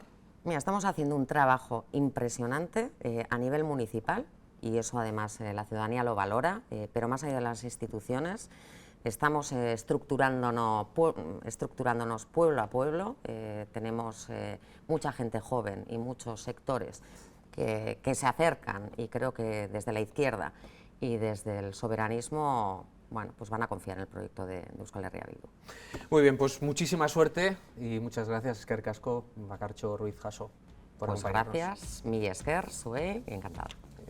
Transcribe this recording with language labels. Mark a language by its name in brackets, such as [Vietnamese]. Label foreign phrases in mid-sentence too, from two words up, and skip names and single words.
[Spanish] Mira, estamos haciendo un trabajo impresionante a nivel municipal y eso además la ciudadanía lo valora, pero más allá de las instituciones estamos estructurándonos pueblo a pueblo, tenemos mucha gente joven y muchos sectores que se acercan y creo que desde la izquierda y desde el soberanismo, bueno, pues van a confiar en el proyecto de Euskal Herria Bildu. Muy bien, pues muchísima suerte y muchas gracias, [Basque] eskerrik asko, Bakartxo Ruiz Jaso, [Spanish] por Pues acompañarnos. gracias, [Basque] mila esker, zuei, [Spanish] y encantada.